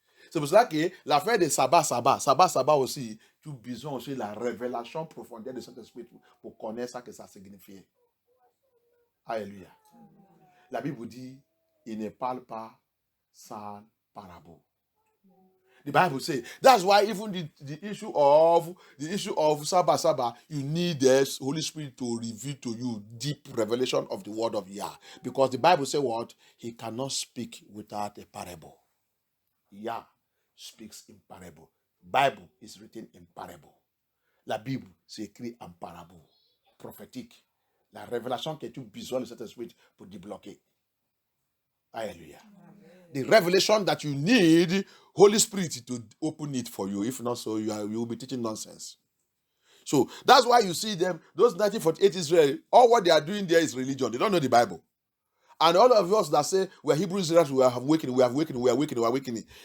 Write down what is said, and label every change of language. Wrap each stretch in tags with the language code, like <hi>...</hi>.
<fr>C'est pour cela que l'affaire de sabbat aussi, tu as besoin aussi de la révélation profondément de Saint-Esprit pour connaître ça que ça signifie. Alléluia. La Bible dit, il ne parle pas sans parabole.</fr> <en>The Bible says that's why even the issue of Sabbath, you need the Holy Spirit to reveal to you deep revelation of the word of Yah. Because the Bible says what? He cannot speak without a parable. Yah speaks in parable. Bible is written in parable.</en> <fr>La Bible s'écrit en parable. Prophétique. La révélation que tu as besoin de cet esprit pour débloquer. Hallelujah.</fr> <en>The revelation that you need, Holy Spirit to open it for you. If not so, you will be teaching nonsense. So that's why you see them, those 1948 Israel, all what they are doing there is religion. They don't know the Bible. And all of us that say we're Hebrew Israelites, we are awakening.</en>